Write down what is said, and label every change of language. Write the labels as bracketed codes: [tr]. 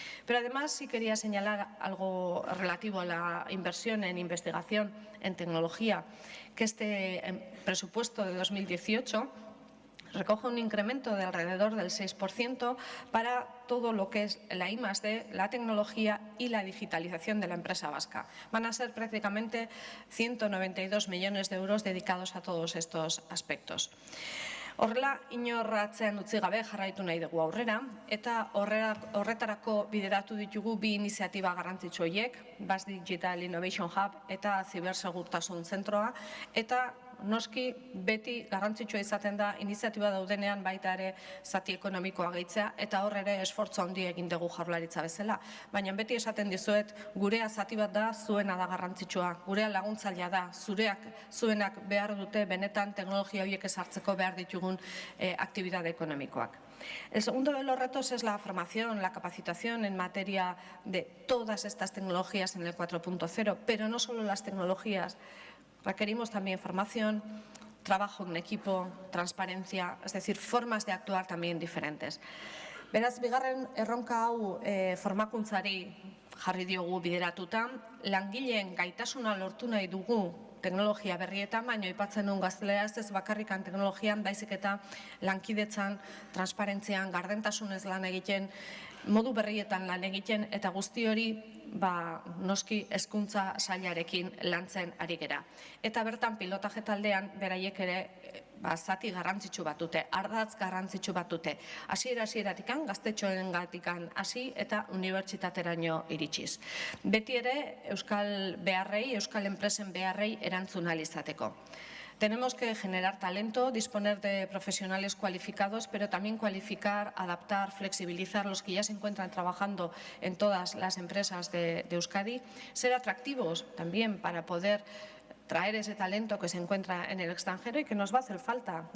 [es] Pero además sí quería señalar algo relativo a la inversión en investigación en tecnología, que este presupuesto de 2018 recoge un incremento de alrededor del 6% para todo lo que es la I+D, la tecnología y la digitalización de la empresa vasca. Van a ser prácticamente 192 millones de euros dedicados a todos estos aspectos. [eu] Horrela, inor atzean utzi gabe jarraitu nahi dugu aurrera, eta horretarako bideratu ditugu bi iniziatiba garrantzitsu horiek, Basque Digital Innovation Hub eta Zibersegurtasun Zentroa, eta noski beti garrantzitsua izaten da iniziatiba daudenean baita ere zati ekonomikoa gehitzea, eta hor ere esfortzu handia egin dugu Jaurlaritza bezala. Baina beti esaten dizuet, gurea zati bat da, zuena da garrantzitsua, gurea laguntzailea da, zuenak behar dute benetan teknologia horiek ezartzeko behar ditugun [es] actividad económicoak. El segundo de los retos es la formación, la capacitación en materia de todas estas tecnologías en el 4.0, pero no solo las tecnologías. Requerimos también formación, trabajo en equipo, transparencia, es decir, formas de actuar también diferentes. [eu] Beraz, bigarren erronka hau formakuntzari jarri diogu bideratuta, langileen gaitasuna lortu nahi dugu teknologia berrietan, baina aipatzen duen gazteleraz ez bakarrikan teknologian, baizik eta lankidetzan, transparentzian, gardentasunez lan egiten, modu berrietan lan egiten, eta guzti hori noski hezkuntza sailarekin lantzen ari gera. Eta bertan pilotaje taldean beraiek ere zati garrantzitsu bat dute, ardatz garrantzitsu bat dute. Hasiera-hasieratik gaztetxoengatikan hasi eta unibertsitateraino iritsiz. Beti ere euskal beharrei, euskal enpresen beharrei erantzun ahal izateko. [es] Tenemos que generar talento, disponer de profesionales cualificados, pero también cualificar, adaptar, flexibilizar los que ya se encuentran trabajando en todas las empresas de Euskadi, ser atractivos también para poder traer ese talento que se encuentra en el extranjero y que nos va a hacer falta.